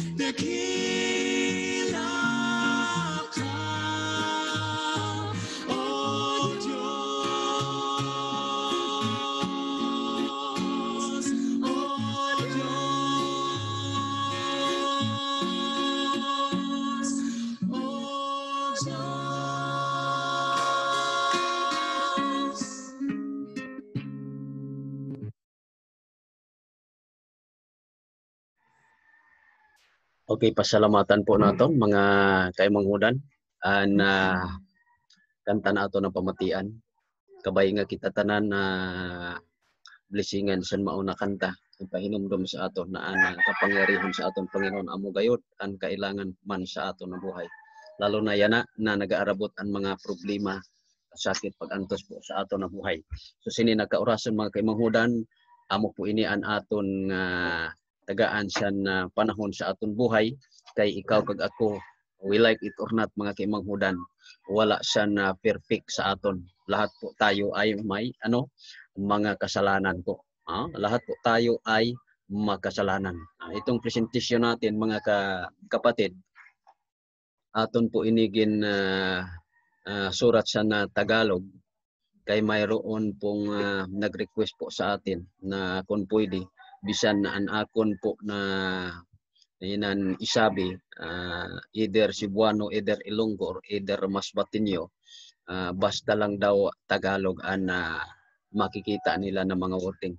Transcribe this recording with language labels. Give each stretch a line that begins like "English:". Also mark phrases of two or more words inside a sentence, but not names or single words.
Filipino: Dakila ka, O Diyos, O Diyos, O Diyos.
Masbatenyo: Okay, pasalamatan po naton mga kaimanghudan an kanta na ato ng pamatian. Kabay nga kita tanan na blessingan sa mauna kanta ipahinumdum sa aton na ang kapangyarihan sa aton Panginoon amo gayud ang kailangan man sa aton na buhay. Lalo na yana na nagaarabot ang mga problema, sakit, pag-antos po sa aton na buhay. So sini nagkaorason mga kaimanghudan, amo po ini an aton tagaan sa panahon sa aton buhay, kay ikaw kag ako,
English: we like it or not
Masbatenyo: mga kaimanghudan, wala siya na perfect sa aton.
Filipino: Lahat po tayo ay may mga kasalanan po. Lahat po tayo ay makasalanan. Itong presentasyon natin mga kapatid, aton po inigin surat sa na Tagalog, kay mayroon pong nag-request po sa atin na kung pwede bisan an akon po na inan isabi, either Cebuano, either Ilonggo, or either Masbateño, basta lang daw Tagalog ang makikita nila ng mga wording.